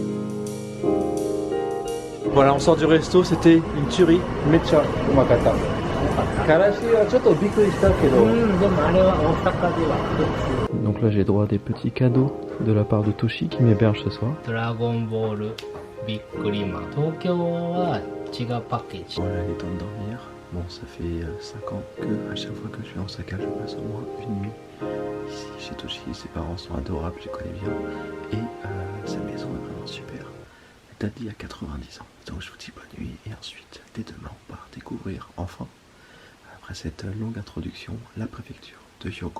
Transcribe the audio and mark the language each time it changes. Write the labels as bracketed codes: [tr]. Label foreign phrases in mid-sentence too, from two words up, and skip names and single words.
[fr] Voilà, on sort du resto, c'était une tuerie, [ja] めっちゃ うまかった. かった。からしはちょっとびっくりしたけど。でもあれは大阪では普通。 [fr] Donc là j'ai droit à des petits cadeaux de la part de Toshi qui m'héberge ce soir. [ja] ドラゴンボールビックリマン。東京は違うパッケージ。 [fr] Voilà les temps de dormir. Bon, ça fait 5 ans que à chaque fois que je vais en Osaka, je passe au moins une nuit ici chez Toshi. Ses parents sont adorables, je les connais bien. Et sa maison est vraiment super. Elle date d'il y a 90 ans. Donc je vous dis bonne nuit et ensuite, dès demain, on part découvrir enfin, après cette longue introduction, la préfecture de Hyogo.